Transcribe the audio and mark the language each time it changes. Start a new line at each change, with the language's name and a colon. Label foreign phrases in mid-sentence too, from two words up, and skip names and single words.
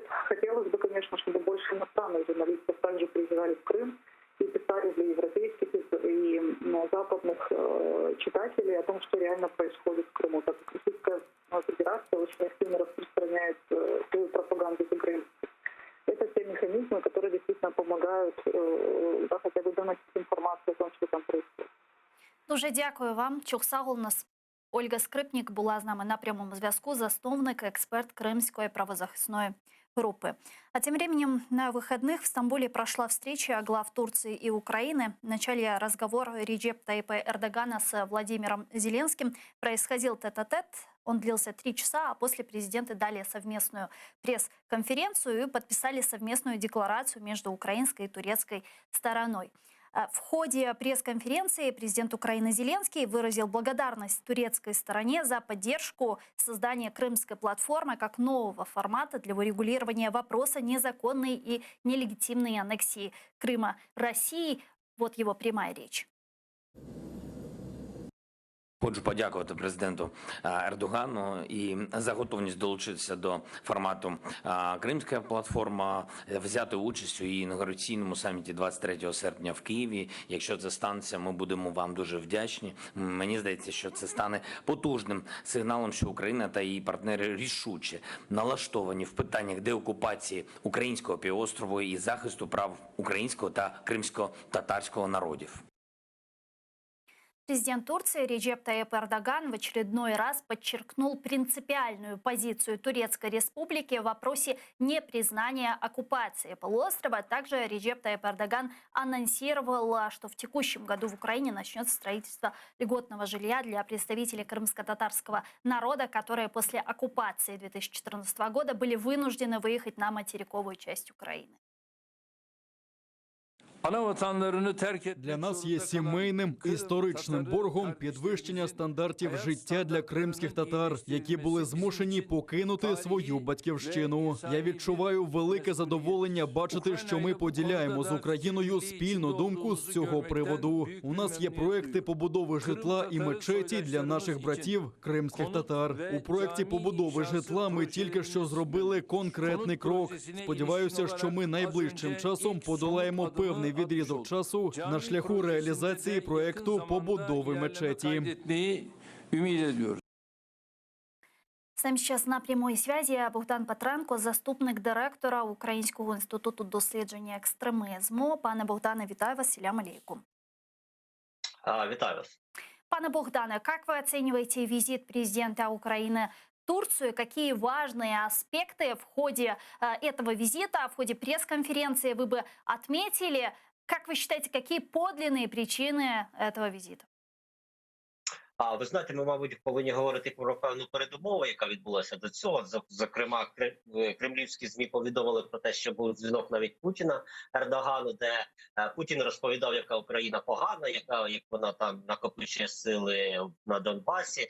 Russian: Хотелось бы, конечно, чтобы больше иностранных журналистов также приезжали в Крым и писали для европейских и западных читателей о том, что реально происходит в Крыму, так как Российская Федерация очень активно распространяет свою пропаганду за границей. Это те механизмы, которые действительно помогают хотя бы доносить информацию о том, что там происходит.
Ukrainian: Дуже дякую вам. Чухсагул нас. Ольга Скрипник була з нами на прямому зв'язку, засновник, експерт
Russian: Крымской правозахисной группы. А тем временем на выходных в Стамбуле прошла встреча глав Турции и Украины. В начале разговор Реджеп Тайипа Эрдогана с Владимиром Зеленским происходил тет-а-тет. Он длился 3 часа, а после президенты дали совместную пресс-конференцию и подписали совместную декларацию между украинской и турецкой стороной. В ходе пресс-конференции президент Украины Зеленский выразил благодарность турецкой стороне за поддержку создания крымской платформы как нового формата для урегулирования вопроса незаконной и нелегитимной аннексии Крыма России. Вот его прямая речь.
Ukrainian: Хочу подякувати президенту Ердогану і за готовність долучитися до формату Кримська платформа, взяти участь у її інаугураційному саміті 23 серпня в Києві. Якщо це станеться, ми будемо вам дуже вдячні. Мені здається, що це стане потужним сигналом, що Україна та її партнери рішуче налаштовані в питаннях деокупації українського півострову і захисту прав українського та кримсько-татарського народів. Президент Турции Реджеп Тайип Эрдоган в очередной раз подчеркнул принципиальную позицию Турецкой Республики в вопросе непризнания оккупации полуострова. Также Реджеп Тайип Эрдоган анонсировал, что в текущем году в Украине начнется строительство льготного жилья для представителей крымско-татарского народа, которые после оккупации 2014 года были вынуждены выехать на материковую часть Украины. Для нас є сімейним історичним боргом підвищення стандартів життя для кримських татар, які були змушені покинути свою батьківщину. Я відчуваю велике задоволення бачити, що ми поділяємо з Україною спільну думку з цього приводу. У нас є проекти побудови житла і мечеті для наших братів кримських татар. У проекті побудови житла ми тільки що зробили конкретний крок. Сподіваюся, що ми найближчим часом подолаємо певний відрізок часу на шляху реалізації проекту побудови мечеті.
Russian: С нами сейчас на прямой связи Богдан Петренко,
Ukrainian: заступник директора Українського інституту дослідження екстремізму. Пане Богдане, вітаю вас,
Arabic: سلام عليكم.
Ukrainian: Вітаю вас. Пане Богдане,
Russian: как вы оцениваете визит президента Украины в Турцию? Какие важные аспекты в ходе этого визита, в ходе пресс-конференции вы бы отметили? Как вы считаете, какие подлинные причины этого визита?
Ukrainian: Ви знаєте, ми, мабуть, повинні говорити про певну передумову, яка відбулася до цього. Зокрема, кремлівські ЗМІ повідомили про те, що був дзвінок навіть Путіна Ердогану, де Путін розповідав, яка Україна погана, як вона там накопичує сили на Донбасі.